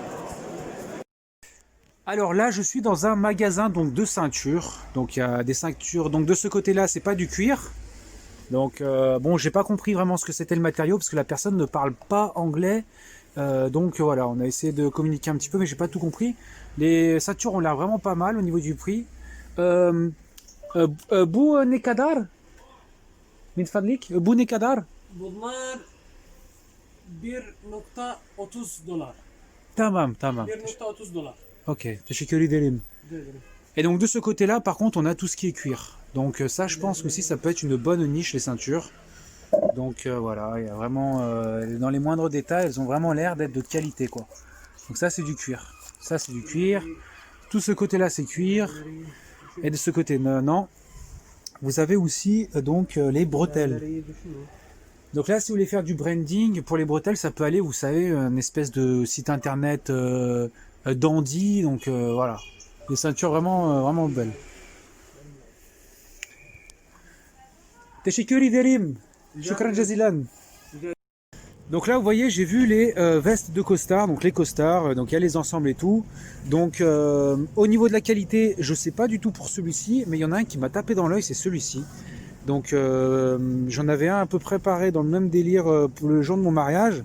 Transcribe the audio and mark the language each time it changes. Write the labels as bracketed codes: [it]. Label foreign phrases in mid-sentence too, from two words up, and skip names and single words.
[fr] Alors là, je suis dans un magasin donc de ceintures. Donc il y a des ceintures. Donc de ce côté-là, c'est pas du cuir. Donc bon, j'ai pas compris vraiment ce que c'était le matériau parce que la personne ne parle pas anglais. Donc voilà, on a essayé de communiquer un petit peu, mais j'ai pas tout compris. Les ceintures ont l'air vraiment pas mal au niveau du prix. [tr] Bu ne kadar? [ar] من فضلك? [tr] Bu ne kadar? Bunlar 1.30 dolar. Tamam. 1.30 dolar. Ok, teşekkür ederim. [fr] Et donc de ce côté-là, par contre, on a tout ce qui est cuir. Donc ça, je pense que aussi, ça peut être une bonne niche, les ceintures. Donc voilà, il y a vraiment, dans les moindres détails, elles ont vraiment l'air d'être de qualité, quoi. Donc ça, c'est du cuir. Ça, c'est du cuir. Tout ce côté-là, c'est cuir. Et de ce côté, non. Vous avez aussi donc les bretelles. Donc là, si vous voulez faire du branding, pour les bretelles, ça peut aller, vous savez, une espèce de site internet dandy. Donc voilà, des ceintures vraiment, vraiment belles. [tr] Teşekkür ederim. [ar] شكرا جزيلا. [fr] Donc là, vous voyez, j'ai vu les vestes de costard, donc les costards, donc il y a les ensembles et tout. Donc au niveau de la qualité, je sais pas du tout pour celui-ci, mais il y en a un qui m'a tapé dans l'œil, c'est celui-ci. Donc j'en avais un peu préparé dans le même délire pour le jour de mon mariage.